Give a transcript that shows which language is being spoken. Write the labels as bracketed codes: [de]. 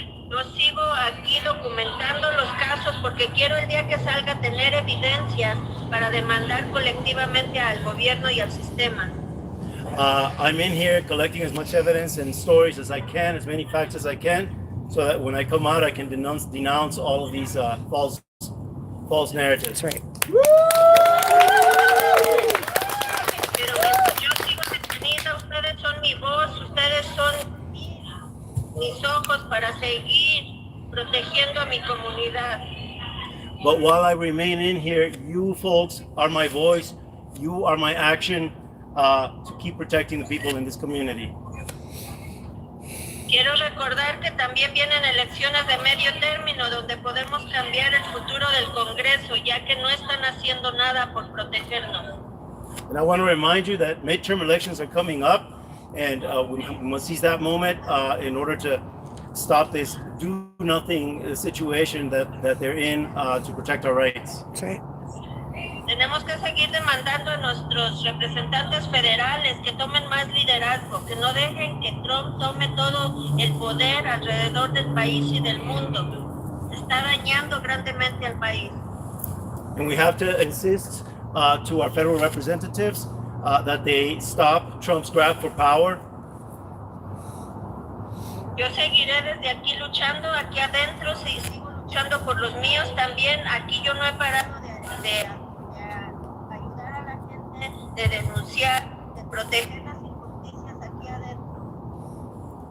[es] Yo sigo aquí documentando los casos porque quiero el día que salga tener evidencias para demandar colectivamente al gobierno y al sistema. [en] I'm in here collecting as much evidence and stories as I can, as many facts as I can, so that when I come out, I can denounce all of these false narratives. That's right. [es] Pero mientras yo sigo detenida, ustedes son mi voz, ustedes son mis ojos para seguir protegiendo a mi comunidad. [en] But while I remain in here, you folks are my voice, you are my action to keep protecting the people in this community. [es] Quiero recordar que también vienen elecciones de medio término donde podemos cambiar el futuro del Congreso, ya que no están haciendo nada por protegernos. [en] And I want to remind you that midterm elections are coming up, and we must seize that moment in order to stop this do-nothing situation that they're in to protect our rights. That's right. [es] Tenemos que seguir demandando a nuestros representantes federales que tomen más liderazgo, que no dejen que Trump tome todo el poder alrededor del país y del mundo. Está dañando grandemente al país. [en] And we have to insist to our federal representatives that they stop Trump's grab for power. [es] Yo seguiré desde aquí luchando, aquí adentro, sigo luchando por los míos también. Aquí yo no he parado de ayudar a la gente, de denunciar, de proteger las injusticias aquí adentro.